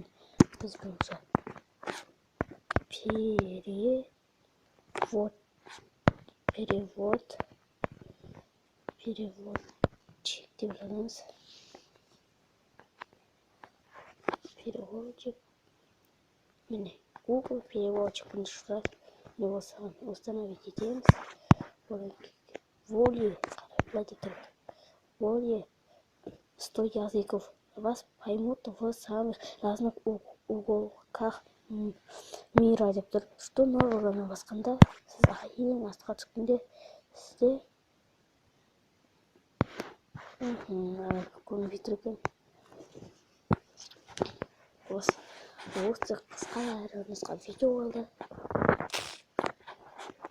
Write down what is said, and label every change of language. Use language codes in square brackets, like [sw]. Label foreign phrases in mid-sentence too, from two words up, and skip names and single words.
[kk] Біз бойынша переводчик деп жазамыз. Переводчик. Міне Google переводчик бірінші тұрады. Міне осыған установить етеміз. [ru] Более 100 языков вас поймут в самых разных уголках мира [kk] деп тұр. [ru] Что нового [kk] басқанда сіз ең астқа түскенде сізде компьютер екен. Осы қысқа әрі нұсқа видео болды.